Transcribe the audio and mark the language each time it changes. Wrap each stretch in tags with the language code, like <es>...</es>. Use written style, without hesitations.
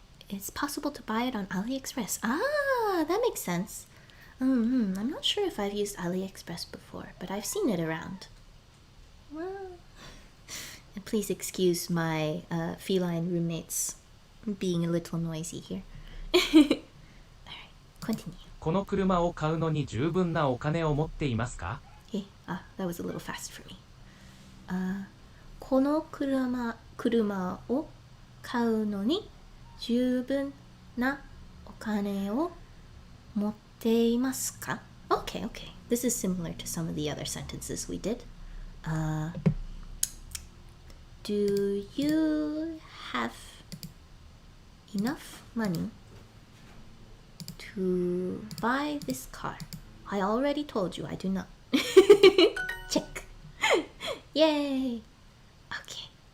<en>It's possible to buy it on AliExpress. That makes sense. I'm not sure if I've used AliExpress before, but I've seen it around. Well, and please excuse my feline roommates being a little noisy here. Alright, continue.</en> <ja>この車を買うのに十分なお金を持っていますか?</ja> <en>Hey, that was a little fast for me.</en> <ja>この車を買うのに十分なお金を持っていますか?</ja> <en>Okay. This is similar to some of the other sentences we did. Do you have enough money to buy this car? I already told you I do not. Check. Yay. Okay.</en>